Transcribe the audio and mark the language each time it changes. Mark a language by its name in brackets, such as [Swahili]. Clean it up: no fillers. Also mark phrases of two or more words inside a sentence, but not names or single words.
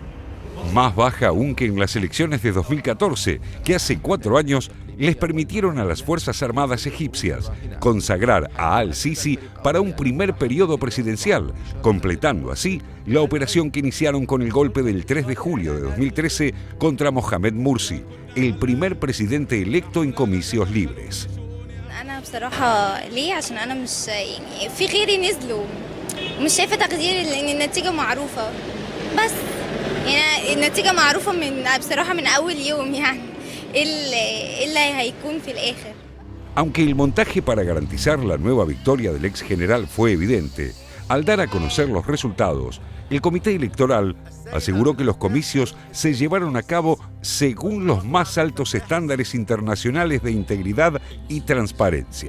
[Spanish] Más baja aún que en las elecciones de 2014, que hace 4 años les permitieron a las Fuerzas Armadas egipcias consagrar a al-Sisi para un primer periodo presidencial, completando así la operación que iniciaron con el golpe del 3 de julio de 2013 contra Mohamed Morsi, el primer presidente electo en comicios libres. [Arabic] أنا بصراحة ليه عشان أنا مش يعني في غيري نزلوا ومش شايفة تقدير لأن النتيجة معروفة بس يعني النتيجة معروفة بصراحة من أول يوم يعني إيه اللي هيكون في الآخر. [Spanish] Aunque el montaje para garantizar la nueva victoria del ex general fue evidente, al dar a conocer los resultados, el Comité Electoral aseguró que los comicios se llevaron a cabo según los más altos estándares internacionales de integridad y transparencia.